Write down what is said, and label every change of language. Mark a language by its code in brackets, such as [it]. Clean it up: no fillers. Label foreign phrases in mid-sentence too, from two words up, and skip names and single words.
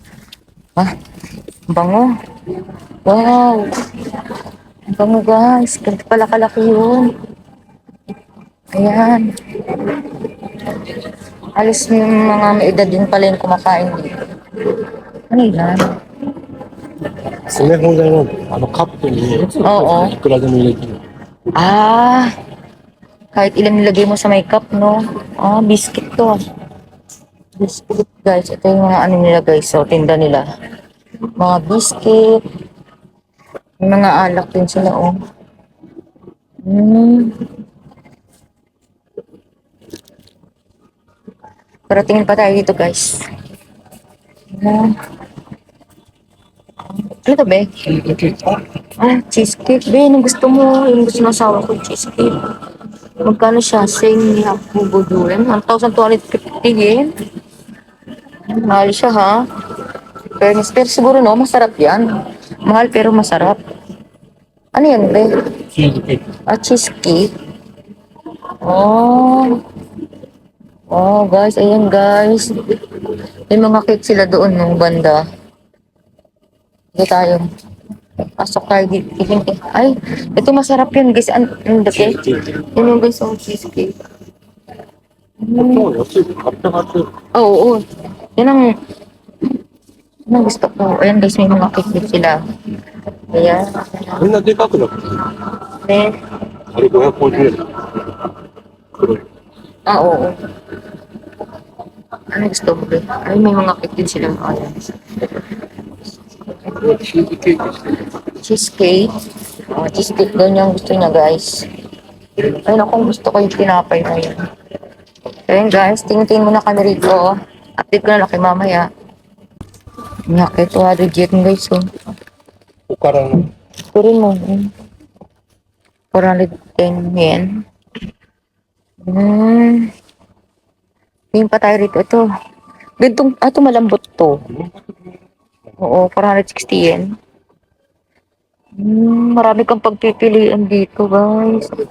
[tl] Bango. Wow. Bango guys, ganito pala kalaki yun. Ayan. Alis yung mga may edad din pala yung kumakain dito. Ano yan? [ja] 詰め放題なんで、カップに [tl] Oo. [ja] いくらでも入れてる。 [tl] Ah, kahit ilan nilagay mo sa may cup, no? Ah, biscuit to. Biscuit, guys. Ito yung mga ano nila, guys. So, tinda nila. Mga biscuit. May mga alak din sila, oh. Hmm. Pero tingin pa tayo dito, guys. Ano? Ano to, be? Ah, cheesecake. Be, yung gusto mo. Yung gusto ng asawa ko, cheesecake. Magkano siya? Sing ni Hapu Buduin. 1,250 yen. Mahal siya, ha? Pero siguro, no? Masarap yan. Mahal pero masarap. Ano yan, be? [ja] チーズケーキ。 [tl] Ah, cheesecake. Oh. Oh, guys. Ayan, guys. May mga cake sila doon, no? Banda. Dito tayo. Pasok tayo dito. Ay, ito masarap yun, guys. Ang dake. Yun yung guys, ang cheesecake. [ja] もう安いで880円。 [tl] Oo, oo. Yan ang gusto ko. Ayan, guys. May mga cake din sila. Ayan. [ja] こんなでかくなくていい。 [tl] Then, [ja] あれ550円。黒い。 [tl] ah, oo. Ano gusto mo, be? Ay, may mga cake din sila. Ayan. [ja] チーズケーキしてる。 [tl] Cheesecake. Oh, cheesecake doon yung gusto niya, guys. Ay, naku, gusto ko yung tinapay na yun. So, yun, guys. Tingin-tingin muna kami rito. Update ko na lang kay mamaya. Nyaki, 200 yen, guys. Oh. [ja] おからの。 [tl] Ito rin mo. 410 yen. Tingin pa tayo rito. Ito. Gantong, ito malambot to. Oo, 460 yen. Marami kang pagpipilian dito, guys.